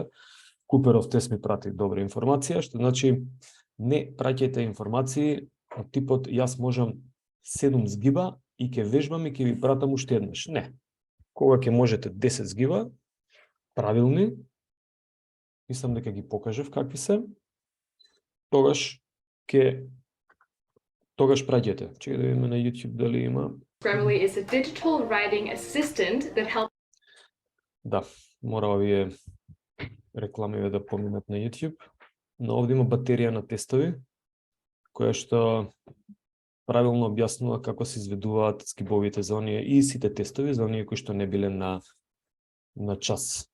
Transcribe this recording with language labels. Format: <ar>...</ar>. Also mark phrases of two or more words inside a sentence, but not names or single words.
<mk>Куперов тест ми прати добра информација, што значи не праќајте информации од типот јас можам 7 згиба и ќе вежбам и ќе ви пратам уште еднаш. Не. Кога ќе можете 10 згиба, правилни, мислам дека ги покажав какви се, тогаш праќајте. Чекај да видиме на YouTube дали има.</mk> <en>Grammarly is a digital writing assistant that helps.</en> <mk>Да, мора овие рекламиве да поминат на YouTube. Но овде има батерија на тестови, која што правилно објаснува како се изведуваат згибовите за оние и сите тестови за оние кои што не биле на час.</mk>